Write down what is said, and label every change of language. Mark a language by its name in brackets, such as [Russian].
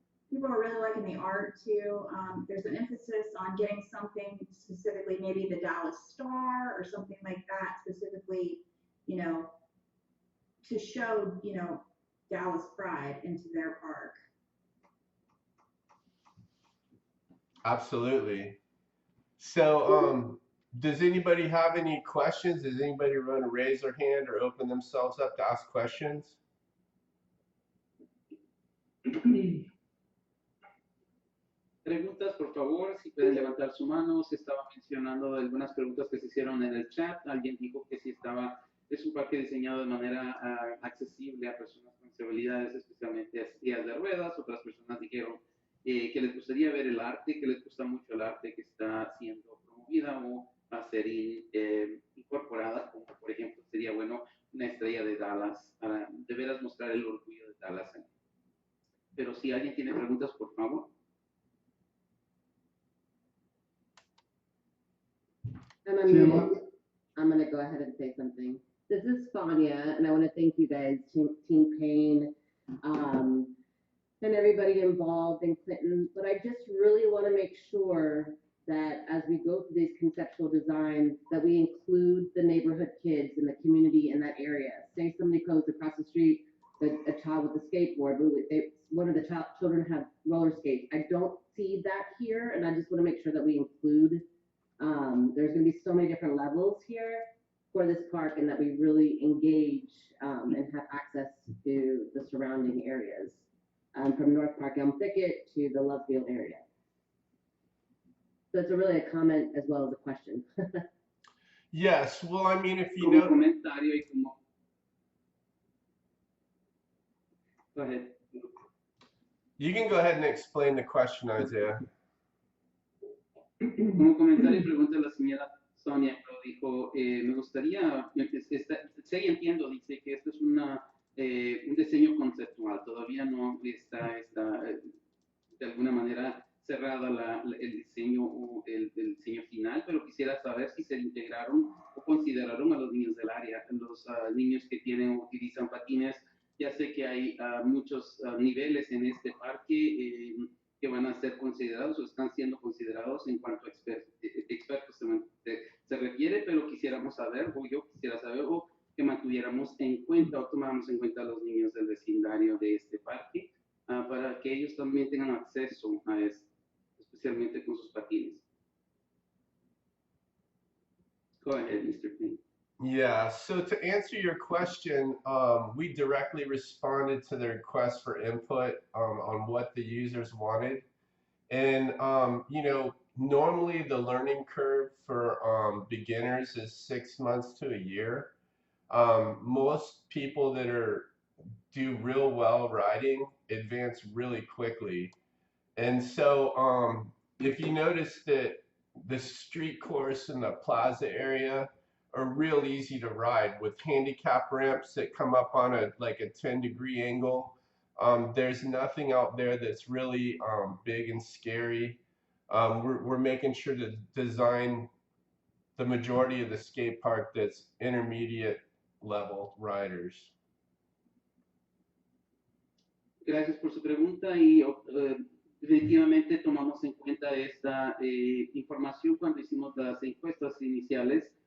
[English] People are really liking the art too. There's an emphasis on getting something specifically, maybe the Dallas Star or something like that, specifically, to show, Dallas pride into their park. Absolutely. So, does anybody have any questions? Does anybody want to raise their hand or open themselves up to ask questions? [Spanish] Preguntas, por favor, si pueden levantar su mano. Se estaba mencionando de algunas preguntas que se hicieron en el chat. Alguien dijo que si es un parque diseñado de manera accesible a personas con discapacidades, especialmente a sillas de ruedas. Otras personas dijeron que les gustaría ver el arte, que les gusta mucho el arte que está siendo promovida o va a ser incorporada, como por ejemplo sería bueno una estrella de Dallas, para de veras mostrar el orgullo de Dallas. Pero si alguien tiene preguntas, por favor. [English] I'm gonna go ahead and say something. This is Fania, and I want to thank you guys, Team Payne, and everybody involved in Clinton. But I just really want to make sure that as we go through these conceptual designs, that we include the neighborhood kids in the community in that area. Say somebody goes across the street, a child with a skateboard, one of the children have roller skates. I don't see that here, and I just want to make sure that we include. There's going to be so many different levels here for this park, and that we really engage and have access to the surrounding areas, from North Park Elm Thicket to the Lovefield area. So it's really a comment as well as a question. Yes. Well, I mean, if you [Spanish] Como [English] know. [Spanish] comentario y como... [English] Go ahead. You can go ahead and explain the question, Isaiah. Como comentario y pregunta la señora Sonia, pero dijo, me gustaría, sí entiendo, dice que esto es un diseño conceptual, todavía no está de alguna manera cerrada el diseño o el diseño final, pero quisiera saber si se integraron o consideraron a los niños del área, los niños que tienen o utilizan patines. Ya sé que hay muchos niveles en este parque que van a ser considerados o están siendo considerados en cuanto a expertos se refiere, pero quisiéramos saber, o yo quisiera saber, o que mantuviéramos en cuenta o tomáramos en cuenta a los niños del vecindario de este parque, para que ellos también tengan acceso a esto, especialmente con sus patines. Go ahead, Mr. Payne. Yeah, so to answer your question, we directly responded to the request for input on what the users wanted. And, normally the learning curve for beginners is 6 months to a year. Most people that do real well riding advance really quickly. And so if you notice that the street course in the plaza area are real easy to ride with handicap ramps that come up on a 10-degree angle. There's nothing out there that's really big and scary. We're making sure to design the majority of the skate park that's intermediate level riders. [Spanish] Gracias por su pregunta y definitivamente tomamos en cuenta esta información cuando hicimos las encuestas iniciales